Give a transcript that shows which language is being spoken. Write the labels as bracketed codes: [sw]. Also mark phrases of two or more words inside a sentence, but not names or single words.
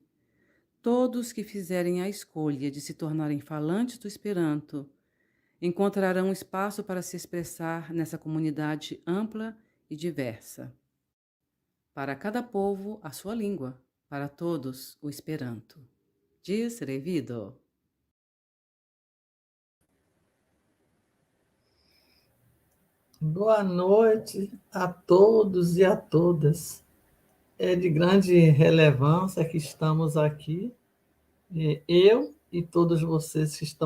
[pt] Todos que fizerem a escolha de se tornarem falantes do Esperanto encontrarão espaço para se expressar nessa comunidade ampla e diversa. Para cada povo, a sua língua, para todos, o Esperanto. [eo] Dies revido. [pt] Boa noite a todos e a todas. É de grande relevância que estamos aqui, eu e todos vocês que estão